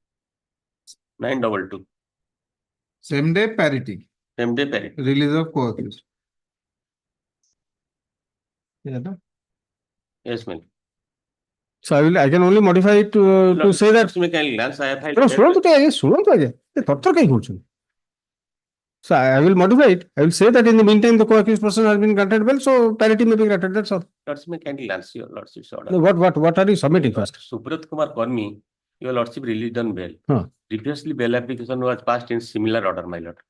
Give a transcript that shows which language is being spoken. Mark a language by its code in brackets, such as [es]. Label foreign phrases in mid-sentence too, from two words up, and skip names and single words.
[en] 922. Same day parity. Same day parity. Release of co-accused. Yes, ma'am. So I can only modify it to say that. May kindly glance. I have filed. No, [or] ଶୁଣନ୍ତୁ ଆଜ୍ଞା ତରତର କାହିଁ କରୁଛନ୍ତି? [en] So I will modify it. I will say that in the meantime the co-accused person has been granted bail, so parity may be granted. That's all. Lordship, may kindly glance your lordship's order. No, what are you submitting first? Subrat Kumar Karmi, your lordship released on bail. Huh. Previously, bail application was passed in similar order, my lord.